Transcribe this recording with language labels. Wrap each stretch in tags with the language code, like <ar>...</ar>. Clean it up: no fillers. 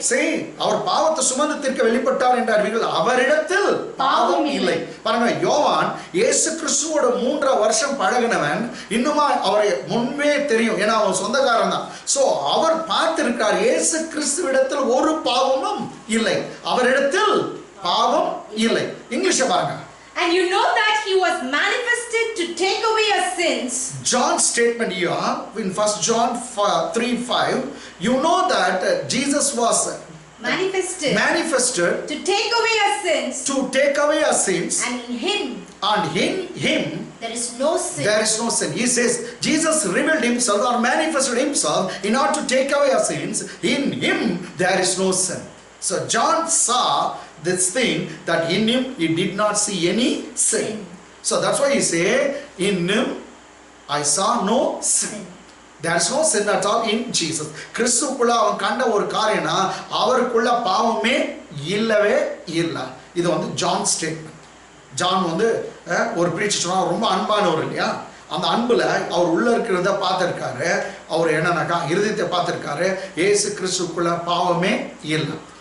<ta>சரி, அவர் பாவத்தை சுமந்து தீர்க்க வெளிப்பட்டார் என்று அறிவீர்கள். அவரிடத்தில் பாவம் இல்லை. பாருங்க, யோவான் இயேசு கிறிஸ்துவோட 3 வருஷம் பழகினவன். இன்னுமா அவரை முன்பே தெரியும், ஏன்னா அவன் சொந்தக்காரன் தான். சோ அவர் பார்த்திருக்கார், இயேசு கிறிஸ்துவிடத்தில் ஒரு பாவமும் இல்லை, அவரிடத்தில் பாவம் இல்லை. இங்கிலீஷ் பாருங்க.</ta> <en>And you know that he was manifested to take away our sins. John's statement here in 1 John 3:5, you know that Jesus was manifested to take away our sins, and in him there is no sin. He says Jesus revealed himself or manifested himself in order to take away our sins. In him there is no sin. So John saw this thing, that in him he did not see any sin. So that's why he say, in him I saw no sin. There is no sin at all in Jesus.</en> <ta>கிறிஸ்துக்குள்ள அவன் கண்ட ஒரு காரியம்னா அவருக்குள்ள பாவமே இல்லவே இல்லை. இது வந்து John statement. John வந்து ஒரு பிரீச்சர் சொன்னா ரொம்ப அன்பானவர் இல்லையா, அந்த அன்புல அவர் உள்ள இருக்கிறத பார்த்துருக்காரு. அவர் என்னன்னாக்கா இருதயத்தை பார்த்துருக்காரு. ஏசு கிறிஸ்துக்குள்ள பாவமே இல்லை.</ta>